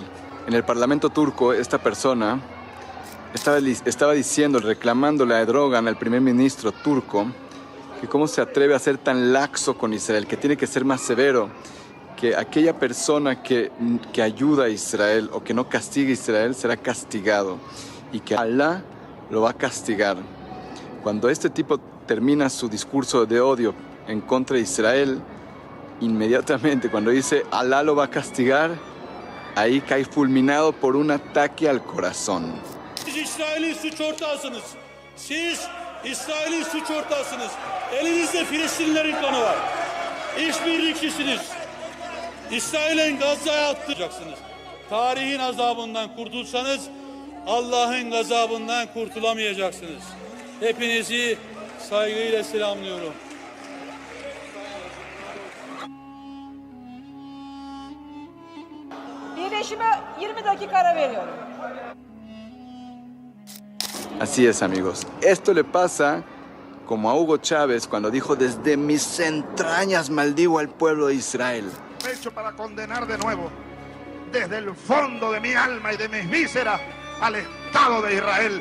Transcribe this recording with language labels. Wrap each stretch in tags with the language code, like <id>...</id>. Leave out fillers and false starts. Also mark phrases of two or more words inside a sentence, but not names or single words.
<es>En el Parlamento turco, esta persona estaba diciendo, reclamándole a Erdogan, al primer ministro turco, que cómo se atreve a ser tan laxo con Israel, que tiene que ser más severo, que aquella persona que ayuda a Israel o que no castiga a Israel será castigado y que Alá lo va a castigar. Cuando este tipo termina su discurso de odio en contra de Israel, inmediatamente cuando dice Alá lo va a castigar, ahí cae fulminado por un ataque al corazón.</es> <tr>Siz İsrail'in suç ortağısınız. Siz İsrail'in suç ortağısınız. Elinizde Filistinlilerin kanı var. İşbirlikçisiniz. İsrail'in Gazze'ye attıracaksınız. Tarihin azabından kurtulsanız Allah'ın gazabından kurtulamayacaksınız. Hepinizi saygıyla selamlıyorum. Birleşime 20 dakika ara veriyorum.</tr> <es>Así es, amigos. Esto le pasa como a Hugo Chávez cuando dijo: desde mis entrañas maldigo al pueblo de Israel. Hecho para condenar de nuevo, desde el fondo de mi alma y de mis vísceras, al Estado de Israel.</es>